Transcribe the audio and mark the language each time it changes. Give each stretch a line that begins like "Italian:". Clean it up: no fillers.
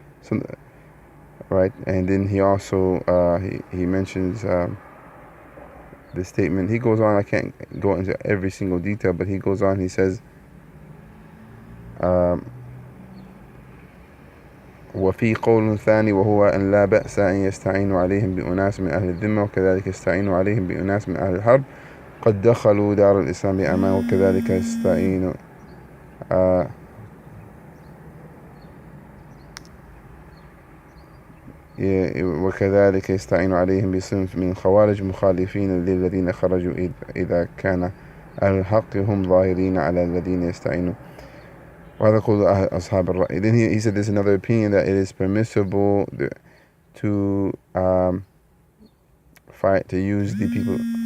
English: So, right, and then he also he mentions the statement. He goes on, I can't go into every single detail, but he goes on, he says,
Arabic: وفي قول ثاني وهو أن لا بأس أن يستعينوا عليهم بأناس من أهل الذمة وكذلك يستعينوا عليهم بأناس من أهل الحرب قد دخلوا دار الإسلام بأمان وكذلك يستعينوا وكذلك يستعين عليهم بصنف من الخوارج مخالفين للذين خرجوا إذا كان أهل الحق هم ظاهرين على الذين يستعينوا. وهذا قول أصحاب الرأي.
English: Then he said there's another opinion that it is permissible to fight, to use the people